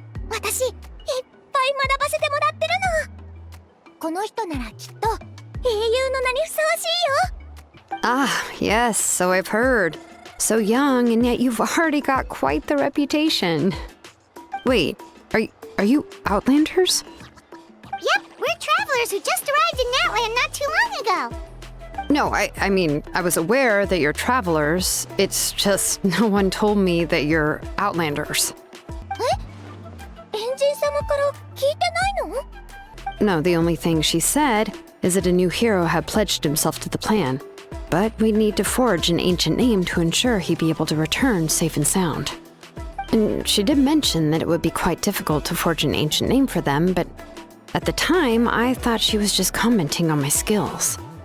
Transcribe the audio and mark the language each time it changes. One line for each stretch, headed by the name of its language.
Japanese: 私、いっぱい学ばせてもらってるの。この人ならきっと英雄の名にふさわしいよ。
English: Ah, yes, so I've heard. So young, and yet you've already got quite the reputation. Wait, are you Outlanders? Yep, we're travelers who just arrived in Natlan not too long ago. No, I mean, I was aware that you're travelers. It's just no one told me that you're Outlanders.
Japanese: エンジン様から聞いてないの?
English: No, the only thing she said is that a new hero had pledged himself to the plan. But we'd need to forge an ancient name to ensure he'd be able to return safe and sound. And she did mention that it would be quite difficult to forge an ancient name for them, but at the time, I thought she was just commenting on my skills.